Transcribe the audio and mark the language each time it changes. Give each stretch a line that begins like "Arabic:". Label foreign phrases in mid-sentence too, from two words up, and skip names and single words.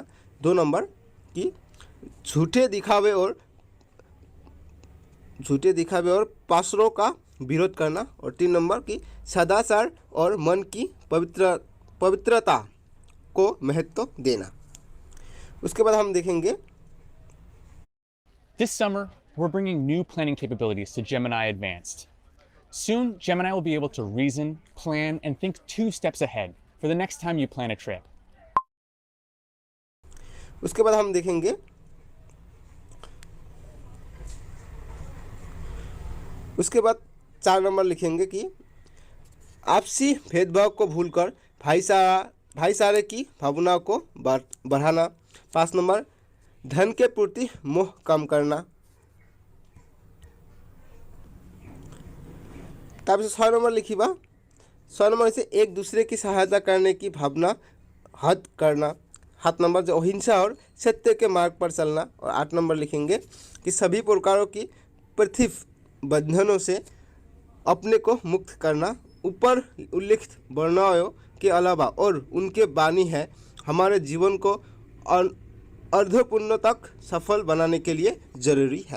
Hindi: 2 नंबर कि झूठे दिखावे और पासरों का विरोध करना। और 3 नंबर की सदाचार और मन की पवित्रता को महत्व देना। उसके बाद हम देखेंगे
English: This summer, we're bringing new planning capabilities to Gemini Advanced. Soon, Gemini will be able to reason, plan, and think 2 steps ahead for the next time you plan a trip.
Hindi: उसके बाद हम देखेंगे उसके बाद 4 नंबर लिखेंगे कि आपसी भेदभाव को भूलकर भाईचारे की भावनाओं को बढ़ाना। 5 नंबर धन के प्रति मोह कम करना।
Assamese: তাৰপিছত 6 নম্বৰ লিখিবা 6 নম্বৰ হৈছে
Hindi: एक दूसरे की सहायता करने की भावना हद करना। 7 नंबर जो अहिंसा और सत्य के मार्ग पर चलना। और 8 नंबर लिखेंगे कि सभी प्रकारों की प्रतिबंधनों से अपने को मुक्त करना। ऊपर उल्लिखित वर्णों के अलावा और उनके बानी है हमारे जीवन को अर्धपूर्ण तक सफल बनाने के लिए ज़रूरी है।